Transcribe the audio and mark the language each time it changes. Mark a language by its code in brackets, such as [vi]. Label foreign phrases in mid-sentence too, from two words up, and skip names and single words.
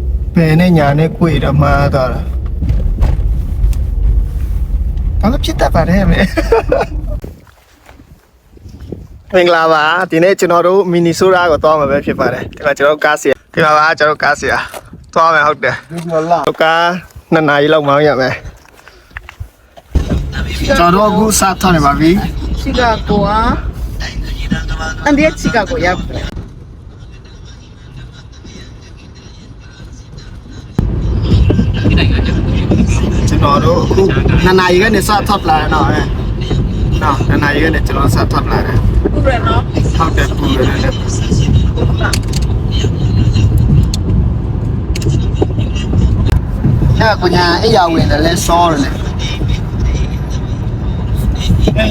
[my] ဘယ်နဲ့ညာနဲ့ကိုရမှားသွားတာဘာလို့ဖြစ်တတ်ပါလဲမင်္ဂလာပါဒီနေ့ကျွန်တော်တို့မီနီဆိုရာကိုသွားမှာပဲဖြစ်ပါတယ်ဒီမှာကျွန်တော်ကားစီဒီမှာပါကျွန်တော်ကားစီသွားမယ်ဟုတ်တယ်ဟုတ်ကား2 နာရီလောက်မောင်းရမယ်ကျွန်တော်အခုစထားနေပါပြီ [ja] シカゴはなんでシカゴやっ [my] ကျွန်တော်တို့အခု2 နာရီကနေစထပ်လာတယ်နော်2 နာရီကနေကျွန်တော်စထပ်လာတယ် ဟုတ်တယ်နော် ဟုတ်တယ်ပူရတယ်အဲ့ကညာအဲ့ရဝင်တယ်လဲစောတယ်လေ